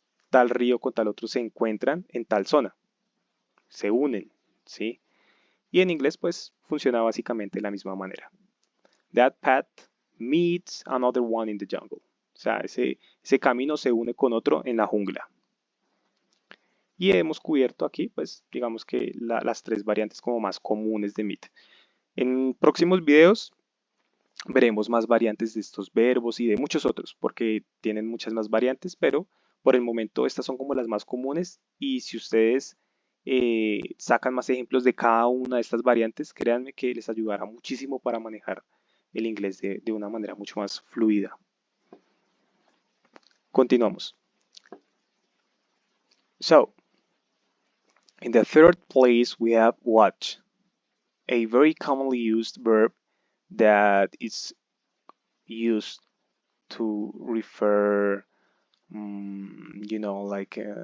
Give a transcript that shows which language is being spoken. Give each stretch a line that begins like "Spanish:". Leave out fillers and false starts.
Spanish: tal río con tal otro se encuentran en tal zona, se unen, ¿sí? Y en inglés pues funciona básicamente de la misma manera.
English: That path meets another one in the jungle.
Spanish: O sea, ese camino se une con otro en la jungla. Y hemos cubierto aquí, pues, digamos que las tres variantes como más comunes de meet. En próximos videos veremos más variantes de estos verbos y de muchos otros, porque tienen muchas más variantes, pero por el momento estas son como las más comunes y si ustedes sacan más ejemplos de cada una de estas variantes, créanme que les ayudará muchísimo para manejar el inglés de una manera mucho más fluida. Continuamos.
English: So, in the third place we have watch, a very commonly used verb that is used to refer, like